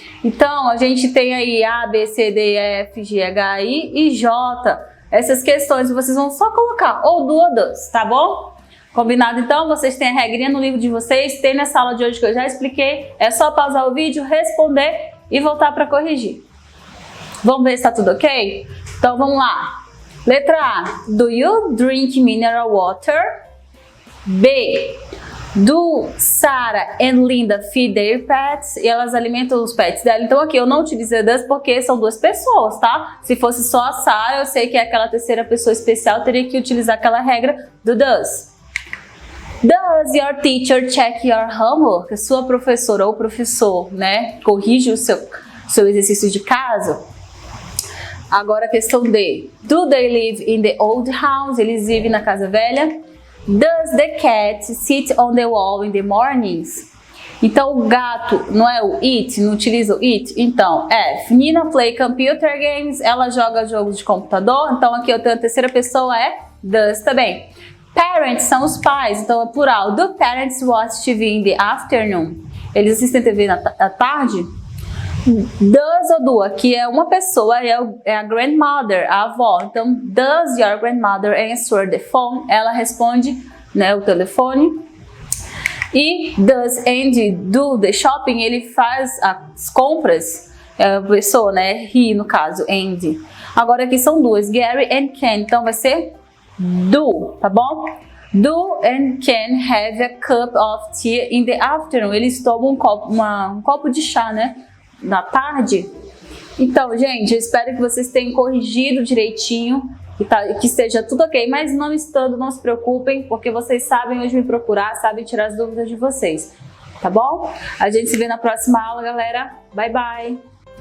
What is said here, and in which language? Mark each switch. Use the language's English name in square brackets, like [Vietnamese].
[Portuguese] Então, a gente tem aí A, B, C, D, E, F, G, H, I e J. Essas questões vocês vão só colocar ou do or does, tá bom? Combinado? Então, vocês têm a regrinha no livro de vocês, tem nessa aula de hoje que eu já expliquei. É só pausar o vídeo, responder e voltar para corrigir. Vamos ver se tá tudo ok? Então, vamos lá. Letra A. [English] Do you drink mineral water? B. Do Sarah and Linda feed their pets? [Portuguese] E elas alimentam os pets dela. Então aqui eu não utilizei does porque são duas pessoas, tá? Se fosse só a Sarah, eu sei que é aquela terceira pessoa especial, teria que utilizar aquela regra do does. [English] Does your teacher check your homework? [Portuguese] A sua professora ou professor, né, corrige o seu exercício de casa? Agora a questão D. [English] Do they live in the old house? [Portuguese] Eles vivem na casa velha? [English] Does the cat sit on the wall in the mornings? [Portuguese] Então o gato não é o it, não utiliza o it? Então F. [English] Nina play computer games. [Portuguese] Ela joga jogos de computador. Então aqui eu tenho a terceira pessoa é does também. Parents são os pais, então é plural. [English] Do parents watch TV in the afternoon? [Portuguese] Eles assistem TV à tarde? Does ou do, aqui é uma pessoa, é a grandmother, a avó. [English] Então, does your grandmother answer the phone? [Portuguese] Ela responde, né, o telefone. [English] E does Andy do the shopping? [Portuguese] Ele faz as compras. É a pessoa, né? He, no caso, Andy. Agora aqui são duas, Gary and Ken. Então vai ser do, tá bom? [English] Do and Ken have a cup of tea in the afternoon? [Portuguese] Eles tomam um copo de chá, né? Na tarde. Então, gente, eu espero que vocês tenham corrigido direitinho e que esteja tudo ok, mas não estando, não se preocupem, porque vocês sabem onde me procurar, sabem tirar as dúvidas de vocês, tá bom? A gente se vê na próxima aula, galera. [English] Bye, bye!